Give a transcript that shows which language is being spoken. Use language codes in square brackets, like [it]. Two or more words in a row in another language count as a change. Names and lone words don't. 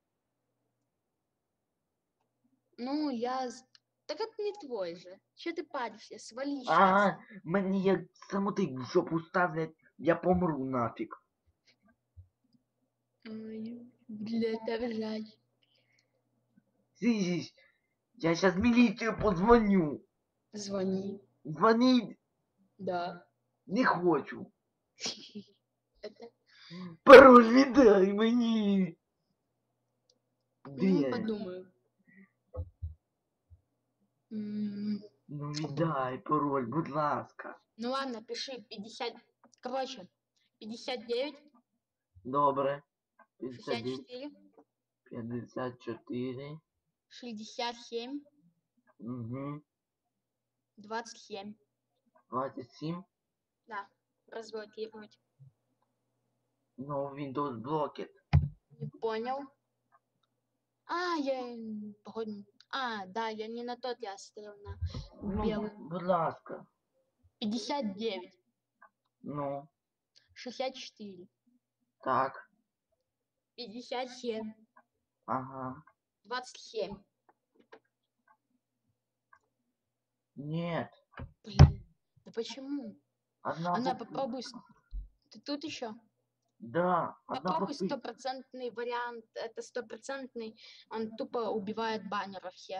[ru] Ну, Так это не твой же. Че ты паришься? Свали сейчас. [uk] Ага, мені як самотик в жопу ставлять, я помру нафіг. [ru] Ой, блядь, это жаль. Сидишь, я сейчас в милицию позвоню. Звони. Звонить Да. не хочу. Это... [uk] Пароль віддай мені. [ru] Ну, [uk] Де? [ru] подумаю. [uk] Ну віддай пароль, будь ласка. [ru] Ну ладно, пиши 50... Короче, 59, [uk] Добре. 59, [ru] 64, 54. 67, Угу. 27. 27. Да, разблокировать. [en] No Windows Blocked. [ru] Не понял. Походу... да, я не на тот, я оставил на белый. [uk] Ну, будь ласка. [ru] 59, Ну, 64, так. 57, Ага. 27. Нет. Блин, да почему? Одна Она попытка. попробуй. Ты тут еще? Да, одна Попробуй попытка. стопроцентный вариант. Это стопроцентный. Он тупо убивает баннеры все.